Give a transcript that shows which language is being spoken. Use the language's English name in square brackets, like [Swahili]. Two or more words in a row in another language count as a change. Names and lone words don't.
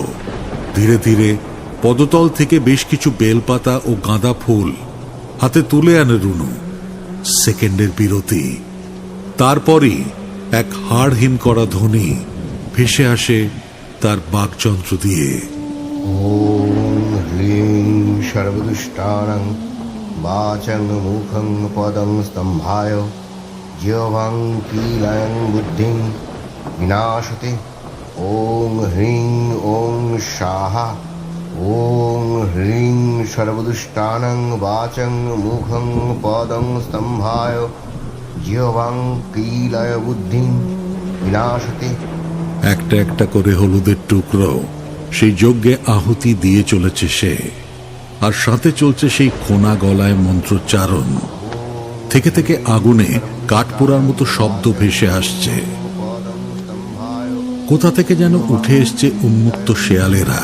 [Bangla] ধীরে ধীরে পদতল থেকে বেশ কিছু বেলপাতা ও গাঁদা ফুল হাতে তুলে আনে রুনু। সেকেন্ডের বিরতি, তারপরই এক হাড়হিম করা ধ্বনি ভেসে আসে তার বাকযন্ত্র দিয়ে। [Sanskrit] ওম হ্রিং সর্বদুষ্টানাং বাচং মুখং পদং স্তম্ভায় জিহ্বাং কিলয়ং বুদ্ধিং বিনাশতে। ওম হ্রিং ওং স্বাহা। ওম হ্রিং সর্বদুষ্টানাং বাচং মুখং পদং স্তম্ভায় জিহ্বাং কিলয় বুদ্ধিং বিনাশতে। [Bangla] একটা একটা করে হলুদের টুকরো সেই যজ্ঞে আহুতি দিয়ে চলেছে সে, আর সাথে চলছে সেই খোনা গলায় মন্ত্রোচ্চারণ। থেকে থেকে আগুনে কাঠ পোড়ার মতো শব্দ ভেসে আসছে। কোথা থেকে যেন উঠে এসছে উন্মুক্ত শেয়ালেরা।